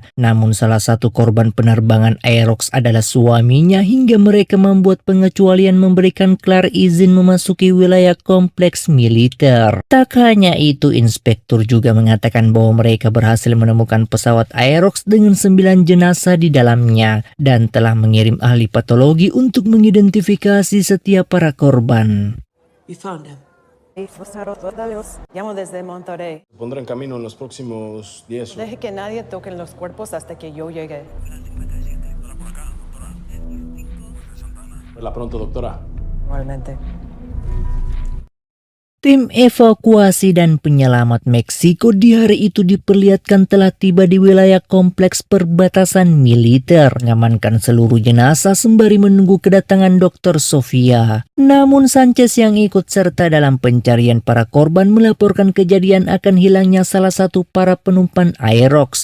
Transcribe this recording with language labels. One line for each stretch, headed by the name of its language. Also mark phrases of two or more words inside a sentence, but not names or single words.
Indonesian: Namun salah satu korban penerbangan Aerox adalah suaminya hingga mereka membuat pengecualian memberikan Clark izin memasuki wilayah kompleks militer. Tak hanya itu, inspektur juga mengatakan bahwa mereka berhasil menemukan pesawat Aerox dengan 9 jenazah di dalamnya dan telah mengirim ahli patologi untuk mengidentifikasi setiap para korban.
English: You found him.
Spanish: Llamo desde Monterrey. Se pondrá en camino en los próximos 10 o... Deje que nadie toque los cuerpos hasta que yo llegue. Verla pronto, doctora. Igualmente.
Indonesian: Tim evakuasi dan penyelamat Meksiko di hari itu diperlihatkan telah tiba di wilayah kompleks perbatasan militer, mengamankan seluruh jenazah sembari menunggu kedatangan Dr. Sofia. Namun Sanchez yang ikut serta dalam pencarian para korban melaporkan kejadian akan hilangnya salah satu para penumpang Aerox.